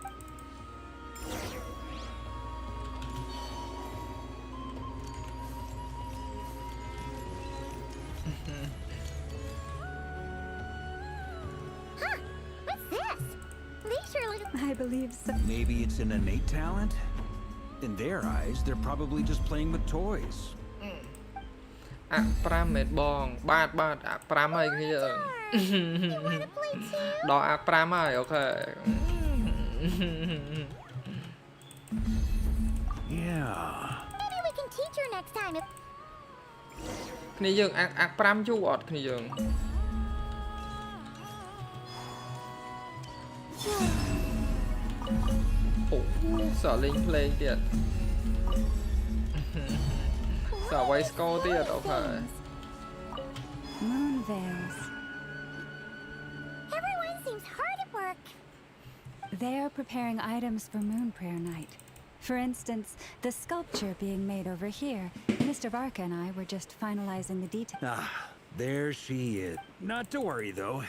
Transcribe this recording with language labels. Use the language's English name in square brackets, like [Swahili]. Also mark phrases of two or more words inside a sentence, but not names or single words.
[English] Huh? What's this? These are little. I believe so. Maybe it's an innate talent? In their eyes, they're probably just playing with toys. [Khmer] អា5មែនបងបាទអា5ហើយគ្នាដល់អា5ហើយអូខេ [English] Yeah. Maybe we can teach her next time if. [Khmer] គ្នាយើងអា5យូរអត់គ្នាយើងអូសលេងភ្លេងទៀតសវាយស្គរទៀតអូខេ [English] Moon veils. Everyone seems hard at work. They're preparing items for Moon Prayer Night. For instance, the sculpture being made over here. Mr. Barca and I were just finalizing the details. Ah, there she is. Not to worry, though.